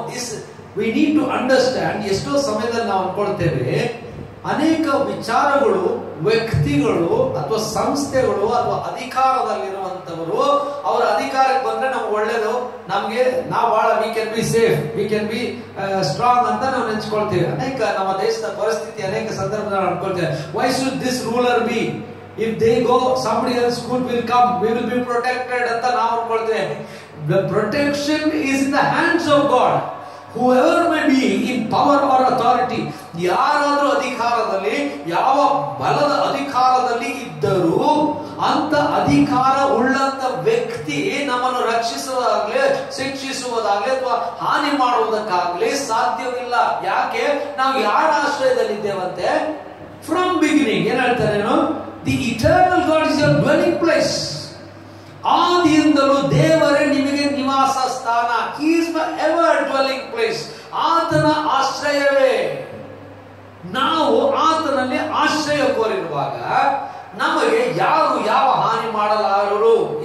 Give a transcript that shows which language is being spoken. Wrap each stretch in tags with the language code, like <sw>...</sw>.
<en>This we need to understand.</en> <kn>ಎಷ್ಟೋ ಸಮಯದಲ್ಲಿ ನಾವು ಅನ್ಕೊಳ್ತೇವೆ, ಅನೇಕ ವಿಚಾರಗಳು, ವ್ಯಕ್ತಿಗಳು ಅಥವಾ ಸಂಸ್ಥೆಗಳು ಅಥವಾ ಅಧಿಕಾರದಲ್ಲಿರುವಂತವರು ಅವರ ಅಧಿಕಾರಕ್ಕೆ ಬಂದ್ರೆ ನಮ್ಗೆ ಒಳ್ಳೇದು, ನಮ್ಗೆ ನಾವು ಬಹಳ</kn> <en>we can be safe, we can be strong</en> <kn>ಅಂತ ನಾವು ನೆನ್ಸ್ಕೊಳ್ತೇವೆ. ಅನೇಕ ನಮ್ಮ ದೇಶದ ಪರಿಸ್ಥಿತಿ ಅನೇಕ ಸಂದರ್ಭದಲ್ಲಿ ಅನ್ಕೊಳ್ತೇವೆ,</kn> <en>Why should this ruler be? If they go, somebody else good will come, we will be protected</en> <kn>ಅಂತ ನಾವು ಅನ್ಕೊಳ್ತೇವೆ.</kn> <en>The protection is in the hands of God. Whoever may be in power or authority,</en> <kn>ಯಾರಾದರೂ ಅಧಿಕಾರದಲ್ಲಿ, ಯಾವ ಬಲದ ಅಧಿಕಾರದಲ್ಲಿ ಇದ್ದರೂ ಅಂತ ಅಧಿಕಾರ ಉಳ್ಳಂತ ವ್ಯಕ್ತಿ ನಮ್ಮನ್ನು ರಕ್ಷಿಸುವುದಾಗ್ಲಿ, ಶಿಕ್ಷಿಸುವುದಾಗ್ಲಿ ಅಥವಾ ಹಾನಿ ಮಾಡುವುದಕ್ಕಾಗ್ಲಿ ಸಾಧ್ಯವಿಲ್ಲ. ಯಾಕೆ? ನಾವು ಯಾರ ಆಶ್ರಯದಲ್ಲಿದ್ದೇವಂತೆ?</kn> <en>from beginning</en> <kn>ಏನ್ ಹೇಳ್ತಾರೇನು?</kn> <en>The eternal God is your dwelling place.</en> <kn>ಆದಿಯಿಂದಲೂ ದೇವರೇ ನಿಮಗೆ ನಿವಾಸ ಸ್ಥಾನ.</kn> <en>He is my ever dwelling place.</en> <kn>ಆತನ ಆಶ್ರಯವೇ. ನಾವು ಆತನಲ್ಲಿ ಆಶ್ರಯ ಕೋರಿರುವಾಗ ನಮಗೆ ಯಾರು ಯಾವ ಹಾನಿ ಮಾಡಲಾರರು.</kn>